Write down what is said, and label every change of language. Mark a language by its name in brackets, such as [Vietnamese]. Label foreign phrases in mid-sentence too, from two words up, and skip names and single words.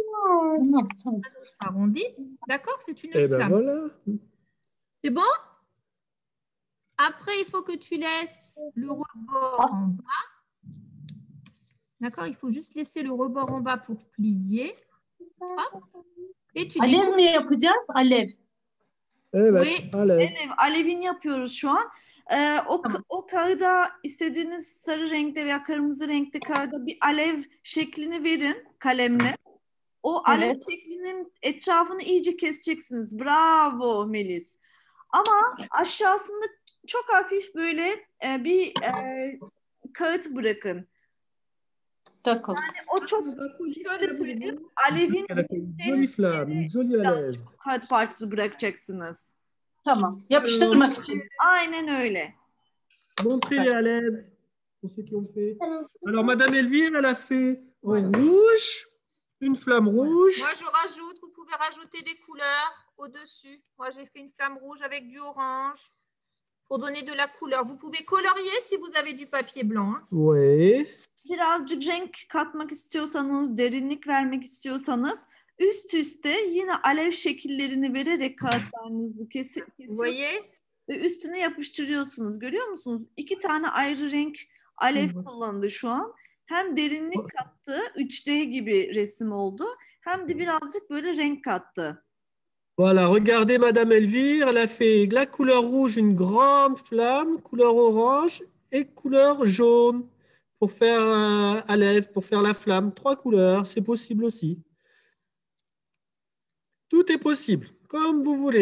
[French] Un autre arrondi. D'accord? C'est une Et ben flamme. voilà. C'est bon? Après, il faut que tu laisses le rebord en bas. D'accord? Il faut juste laisser le rebord en bas pour plier. Hop. Et tu [Turkish] Alev découpes. mi yapacağız? Alev. Evet, [French] Oui. [Turkish] Alev. Alevini yapıyoruz şu an. O kağıda istediğiniz sarı renkte veya kırmızı renkte kağıda bir alev şeklini verin kalemle. O alev Evet. şeklinin etrafını iyice keseceksiniz. Bravo Melis. Ama aşağısında çok hafif böyle bir kağıt bırakın. [French] D'accord. [Turkish] O çok şöyle söyleyeyim. Alevin [French] Elle a fait une jolie flamme, une jolie Alev. [Turkish] kağıt parçası bırakacaksınız. Tamam. Yapıştırmak için. Aynen öyle. [French] Montrez les Alev pour ceux qui ont fait. Alors, Madame Elvire, elle a fait en rouge, une flamme rouge. Moi, je rajoute. Vous pouvez rajouter des couleurs au-dessus. Moi, j'ai fait une flamme rouge avec du orange pour donner de la couleur. Vous pouvez colorier si vous avez du papier blanc. Hein. Oui. [Turkish] Birazcık renk katmak istiyorsanız, derinlik vermek istiyorsanız üst üste yine alev şekillerini vererek kağıtlarınızı [French] Vous [Turkish] kesiyorsunuz [French] voyez? [Turkish] ve üstüne yapıştırıyorsunuz. Görüyor musunuz? 2 tane ayrı renk alev kullandı şu an. Hem derinlik kattı, 3D gibi resim oldu. Hem de birazcık böyle renk kattı. [French] Voilà, regardez Madame Elvire, elle a fait la couleur rouge, une grande flamme, couleur orange et couleur jaune pour faire Alev, pour faire la flamme. 3 couleurs, c'est possible aussi. Tout est possible, comme vous voulez.